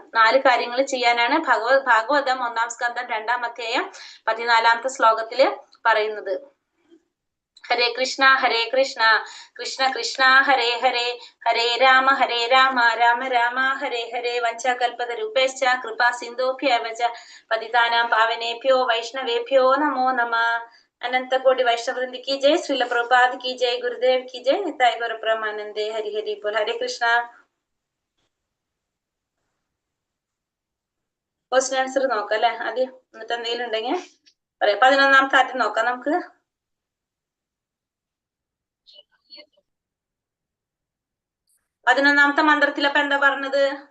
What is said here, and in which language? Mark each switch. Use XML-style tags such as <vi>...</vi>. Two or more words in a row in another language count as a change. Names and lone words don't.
<ml>4 കാര്യങ്ങൾ ചെയ്യാനാണ് ഭാഗവതം 1-ാം സ്കന്ധം 2-ാം അധ്യായം 14-ാമത്തെ ശ്ലോകത്തില് പറയുന്നത്.</ml> <sa>ഹരേ കൃഷ്ണ കൃഷ്ണ കൃഷ്ണ ഹരേ ഹരേ, ഹരേ രാമ രാമ രാമ ഹരേ ഹരേ. വഞ്ചകൽപതരൂപേശ്ച കൃപാ സിന്ധോഭ്യവ ച പതിതാനാം പാവനേഭ്യോ വൈഷ്ണവേഭ്യോ നമോ നമഃ.</sa> <hi>अनंत कोटि वैष्णव वृंद की जय, श्रील प्रभुपाद की जय, गुरुदेव की जय,</hi> <bn>নিতাই গৌর ব্রহ্মানন্দে হরি হরি বোল.</bn> <sa>हरे कृष्ण.</sa> <en>question answer</en> <ml>നോക്കാം അല്ലെ ആദ്യം, എന്നിട്ട് എന്തെങ്കിലും ഉണ്ടെങ്കിൽ പറയാം. 11-ാമത്തെ ആദ്യം നോക്കാം നമുക്ക്. 11-ാമത്തെ മന്ത്രത്തിൽ അപ്പൊ എന്താ പറഞ്ഞത്?</ml>